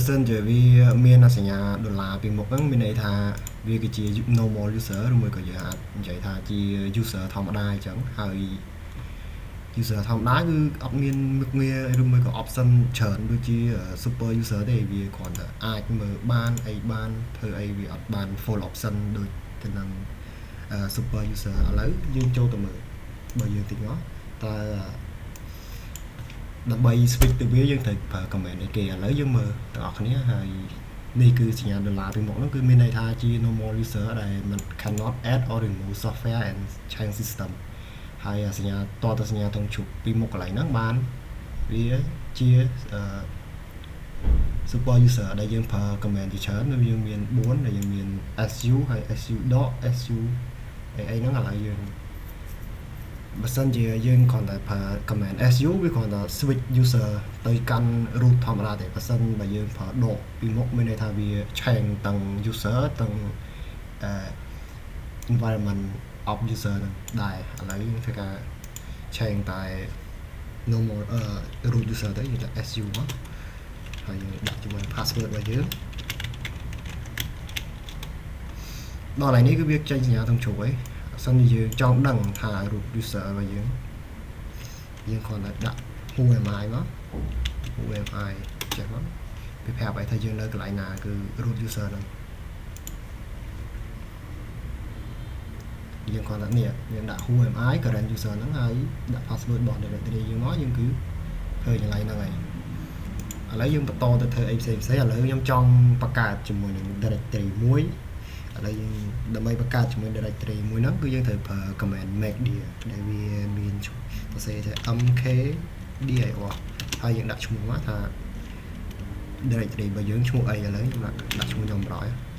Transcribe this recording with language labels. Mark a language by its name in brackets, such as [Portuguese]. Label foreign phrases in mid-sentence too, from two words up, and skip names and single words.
[Khmer] សិនជាវាមានសញ្ញាដុល្លារពីមុខហ្នឹងមានន័យថាវាគឺជា [English] normal user [Khmer] ឬមួយក៏យើងអាចនិយាយថាជា user ធម្មតាអញ្ចឹងហើយ user ធម្មតាគឺអត់មានមុខងារឬមួយក៏ option ច្រើនដូចជា [English] super user [Khmer] ទេវាគ្រាន់តែអាចមើលបានអីបានធ្វើអីវាអត់បាន [English] full option [Khmer] ដូចទៅនឹង [English] super user [Khmer] ឥឡូវយើងចូលទៅមើលបើយើងតិចមកតើ ដើម្បី switch ទៅវាយើងត្រូវប្រើ command អីគេឥឡូវយើងមើលទាំងអស់គ្នាហើយនេះគឺសញ្ញាដុល្លារពីមុខហ្នឹងគឺមានន័យថាជា [English] normal user [Khmer] ដែលមិន [English] cannot add or remove software and change system [Khmer] ហើយសញ្ញាតទៅសញ្ញាតងជប់ពីមុខកន្លែងហ្នឹងបានវាជា [English] super user [Khmer] ដែលយើងប្រើ command ជាច្រើនយើងមាន4ដែលយើងមាន su ហើយ [English] su dot su [Khmer] អីហ្នឹងឥឡូវយើងបើសិនជាយើងគ្រាន់តែប្រើ [English] command su [Khmer] វាគ្រាន់តែ [English] switch user [Khmer] ទៅកាន់ root ធម្មតាទេបើសិនបើយើងប្រើដកពីមុខមានន័យថាវា change ទាំង user ទាំង [English] environment of user [Khmer] ហ្នឹងដែរឥឡូវយើងធ្វើការ change តែ [English] normal root user [Khmer] ទៅយើងដាក់ su មកហើយយើងដាក់ជាមួយ password របស់យើង ដល់ហើយនេះគឺវាចេញសញ្ញាទាំងជ្រុងឯងសិនជាយើងចង់ដឹងថា [English] root user [Khmer] របស់យើងគ្រាន់តែដាក់ [English] who am I [Khmer] មក [English] who am I [Khmer] ចេះមកវាប្រាប់ឲ្យថាយើងនៅកន្លែងណាគឺ [English] root user [Khmer] ហ្នឹង យើងគ្រាន់តែនេះយើងដាក់ [English] who am I current user [Khmer] ហ្នឹងហើយដាក់ password របស់ directory យើងមក យើងគឺធ្វើកន្លែងហ្នឹងហើយឥឡូវយើងបន្តទៅធ្វើអីផ្សេងឥឡូវខ្ញុំចង់បង្កើតជាមួយនឹង directory មួយឥឡូវយើងដើម្បីបង្កើតជាមួយ directory មួយហ្នឹងគឺយើងត្រូវប្រើ [English] command make dir [Khmer] ដែលវាមានសរសេរថា mkdir ហើយយើងដាក់ឈ្មោះមកថា directory របស់យើងឈ្មោះអីឥឡូវខ្ញុំដាក់ឈ្មោះខ្ញុំប្រយ